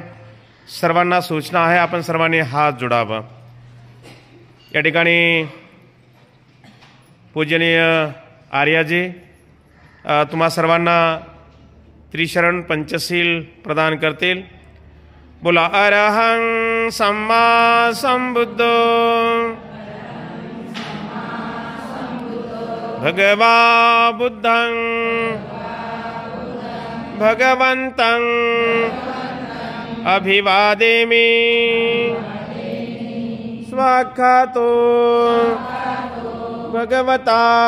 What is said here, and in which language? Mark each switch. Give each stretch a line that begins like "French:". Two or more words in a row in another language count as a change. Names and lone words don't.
Marathi: सर्वांना सूचना आहे आपण सर्वांनी हात जोडावं। या ठिकाणी पूजनीय आर्याजी तुम्हा सर्वांना त्रिशरण पंचशील प्रदान करतील।
Pali: बोला अरहं सम्मा संबुद्धो भगवा बुद्धं भगवन्तं अभिवादेमि स्वाख्यातो भगवता